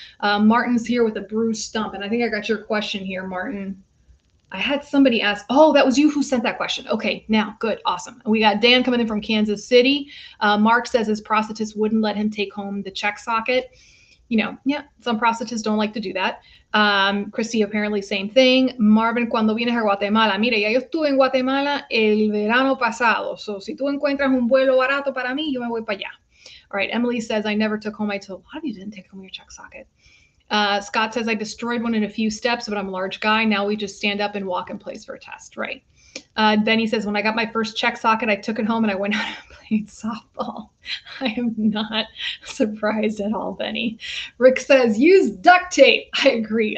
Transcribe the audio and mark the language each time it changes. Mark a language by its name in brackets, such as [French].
[English] Martin's here with a bruised stump, and I think I got your question here, Martin. I had somebody ask, oh, that was you who sent that question. Okay, now, good, awesome. We got Dan coming in from Kansas City. Mark says his prosthetist wouldn't let him take home the check socket. Yeah, some prosthetists don't like to do that. Christy, apparently same thing. [Spanish] Marvin, cuando vienes a Guatemala, mire, ya yo estuve en Guatemala el verano pasado. So, si tú encuentras un vuelo barato para mí, yo me voy para allá. [English] All right, Emily says, I never took home my tool. A lot of you didn't take home your check socket. Scott says, I destroyed one in a few steps, but I'm a large guy. Now we just stand up and walk in place for a test, right? Benny says, when I got my first check socket, I took it home and I went out and played softball. I am not surprised at all, Benny. Rick says, use duct tape. I agree.